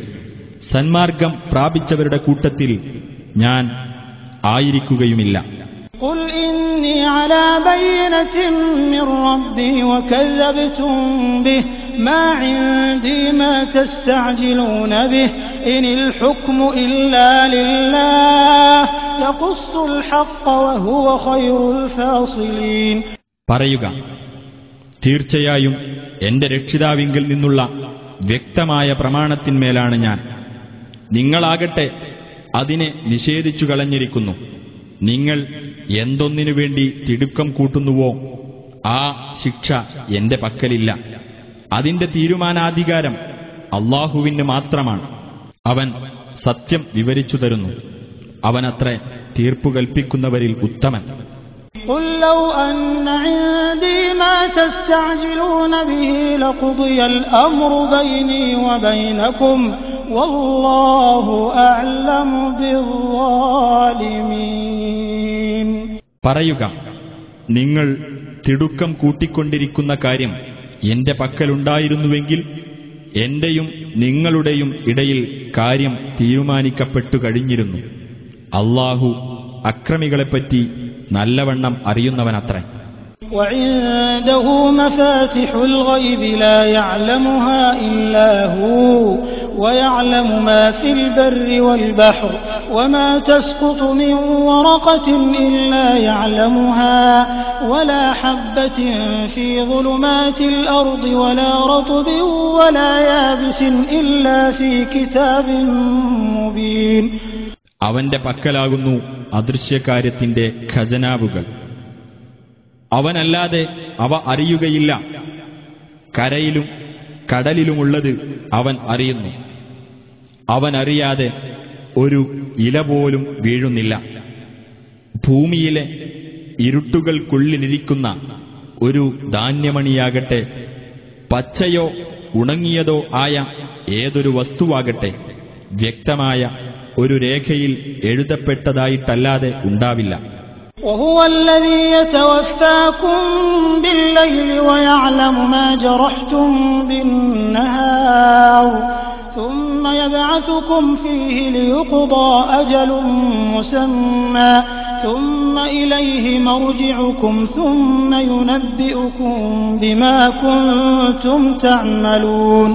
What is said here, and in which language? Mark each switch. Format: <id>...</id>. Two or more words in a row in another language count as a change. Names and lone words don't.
<ml>സന്മാർഗം പ്രാപിച്ചവരുടെ കൂട്ടത്തിൽ ഞാൻ ആയിരിക്കുകയുമില്ല.</ml> <ar>قُلْ إِنِّي عَلَى بَيِّنَةٍ مِّن رَّبِّي وَكَذَّبْتُم بِهِ مَا عِندِي مَا تَسْتَعْجِلُونَ بِهِ إِنِ الْحُكْمُ إِلَّا لِلَّهِ يَقُصُّ الْحَقَّ وَهُوَ خَيْرُ الْفَاصِلِينَ.</ar> <ml>പറയുക, തീർച്ചയായും എന്റെ രക്ഷിതാവിങ്കിൽ നിന്നുള്ള വ്യക്തമായ പ്രമാണത്തിന്മേലാണ് ഞാൻ. നിങ്ങളാകട്ടെ അതിനെ നിഷേധിച്ചു കളഞ്ഞിരിക്കുന്നു. നിങ്ങൾ എന്തൊന്നിനു വേണ്ടി തിടുക്കം കൂട്ടുന്നുവോ ആ ശിക്ഷ എന്റെ പക്കലില്ല. അതിന്റെ തീരുമാനാധികാരം അല്ലാഹുവിന് മാത്രമാണ്. അവൻ സത്യം വിവരിച്ചു തരുന്നു. അവനത്രേ തീർപ്പുകൽപ്പിക്കുന്നവരിൽ ഉത്തമൻ.</ml> <ar>قُل لَّوْ أَنَّ عِندِي مَا تَسْتَعْجِلُونَ بِهِ لَقُضِيَ الْأَمْرُ بَيْنِي وَبَيْنَكُمْ وَاللَّهُ أَعْلَمُ بِالظَّالِمِينَ.</ar> <ml>പറയുക, നിങ്ങൾ തിടുക്കം കൂട്ടിക്കൊണ്ടിരിക്കുന്ന കാര്യം എന്റെ പക്കലുണ്ടായിരുന്നുവെങ്കിൽ എന്റെയും നിങ്ങളുടെയും ഇടയിൽ കാര്യം തീരുമാനിക്കപ്പെട്ടു കഴിഞ്ഞിരുന്നു. അല്ലാഹു അക്രമികളെപ്പറ്റി നല്ലവണ്ണം അറിയുന്നവനത്രേ.</ml> <ar>وعنده مفاتح الغيب لا يعلمها إلا هو ويعلم ما في البر والبحر وما تسقط من ورقة إلا يعلمها ولا حبة في ظلمات الأرض ولا رطب ولا يابس إلا في كتاب مبين.</ar> <ml>അവന്റെ പക്കലാകുന്നു അദൃശ്യകാര്യത്തിന്റെ ഖജനാവുകൾ. അവനല്ലാതെ അവ അറിയുകയില്ല. കരയിലും കടലിലുമുള്ളത് അവൻ അറിയുന്നു. അവനറിയാതെ ഒരു ഇല പോലും വീഴുന്നില്ല. ഭൂമിയിലെ ഇരുട്ടുകൾക്കുള്ളിലിരിക്കുന്ന ഒരു ധാന്യമണിയാകട്ടെ, പച്ചയോ ഉണങ്ങിയതോ ആയ ഏതൊരു വസ്തുവാകട്ടെ, വ്യക്തമായ ഒരു രേഖയിൽ എഴുതപ്പെട്ടതായിട്ടല്ലാതെ ഉണ്ടാവില്ല.</ml> <ar>وهو الذي يتوفاكم بالليل ويعلم ما جرحتم بالنهار ثم يبعثكم فيه ليقضى أجل مسمى ثم إليه مرجعكم ثم ينبئكم بما كنتم تعملون.</ar>